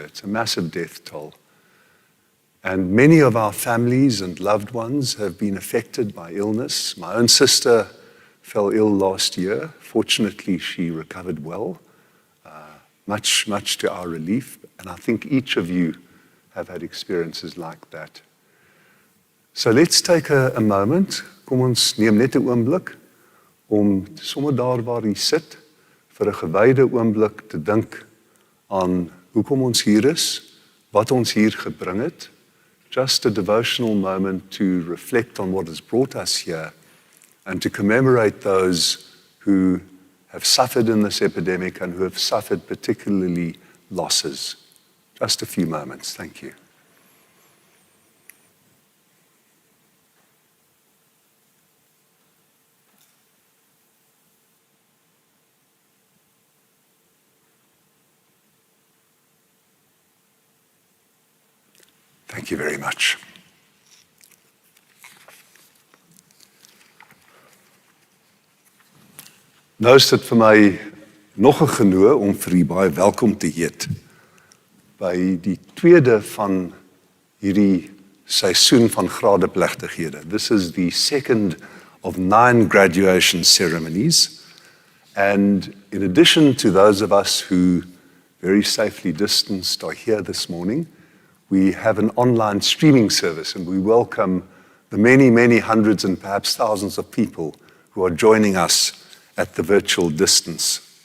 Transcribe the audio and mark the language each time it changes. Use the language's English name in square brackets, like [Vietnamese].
[English] It's a massive death toll. And many of our families and loved ones have been affected by illness. My own sister fell ill last year. Fortunately, she recovered well, much to our relief. And I think each of you have had experiences like that. So let's take a moment. [Afrikaans] Kom ons neem net 'n oomblik om sommer daar waar jy sit vir 'n gewyde oomblik te dink aan hoekom ons hier is, wat ons hier gebring het. [English] Just a devotional moment to reflect on what has brought us here and to commemorate those who have suffered in this epidemic and who have suffered particularly losses. Just a few moments. Thank you. Thank you very much. [Afrikaans] Nou is dit vir my nog 'n genoeg om vir u baie welkom te heet by die tweede van hierdie seisoen van gradeplegtighede. [English] This is the second of 9 graduation ceremonies, and in addition to those of us who very safely distanced are here this morning, we have an online streaming service, and we welcome the many hundreds and perhaps thousands of people who are joining us at the virtual distance.